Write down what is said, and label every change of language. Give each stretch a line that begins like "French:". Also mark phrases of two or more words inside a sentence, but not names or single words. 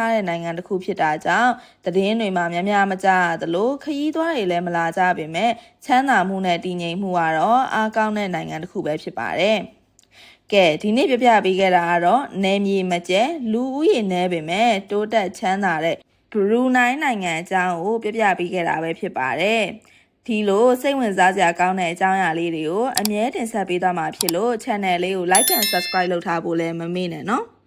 Burmese: ထားတဲ့နိုင်ငံတစ်ခုဖြစ်တာကြောင့်သတင်းတွေမှာများများမကြားရသလိုခရီးသွားတွေလည်းမလာကြပေမဲ့ချမ်းသာမှုနဲ့တည်ငြိမ်မှုကတော့အားကောင်းတဲ့နိုင်ငံတစ်ခုပဲဖြစ်ပါတယ်။ကဲဒီနေ့ပြပြပေးခဲ့တာကတော့နယ်မြေမကျဲလူဦးရေနည်းပေမဲ့တိုးတက်ချမ်းသာတဲ့ဘရူနိုင်းနိုင်ငံအကြောင်းကိုပြပြပေးခဲ့တာပဲဖြစ်ပါတယ်။ဒီလိုစိတ်ဝင်စားစရာကောင်းတဲ့အကြောင်းအရာလေးတွေကိုအမြဲတင်ဆက်ပေးသွားမှာဖြစ်လို့ channel လေးကို
English: like and subscribe
Burmese: လုပ်ထားဖို့လည်းမမေ့နဲ့နော်။